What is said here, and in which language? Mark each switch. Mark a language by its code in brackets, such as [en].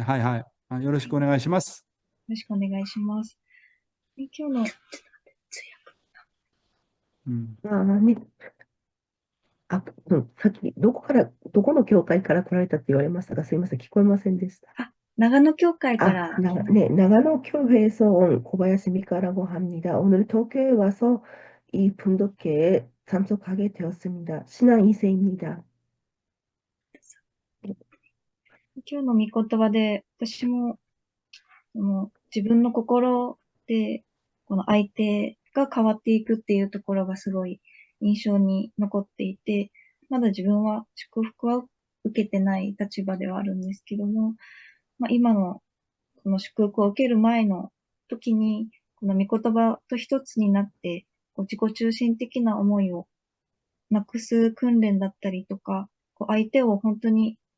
[ja] はいはい。よろしくお願いします。よろしくお願いします。今日の、ね。さっきどこの教会から来られたって言われましたが、すいません、聞こえませんでした。長野教会から. [ko] 네, 나가노 교회에서 온 고바야시 미카라고 합니다. 오늘 도쿄에 와서 이 분독회에 참석하게 되었습니다. 신앙 2세입니다. [ja] 今日の御言葉で、私も、自分の心で、この相手が変わっていくっていうところがすごい印象に残っていて、まだ自分は祝福は受けてない立場ではあるんですけども、今のこの祝福を受ける前の時に、この御言葉と一つになって、自己中心的な思いをなくす訓練だったりとか、相手を本当に、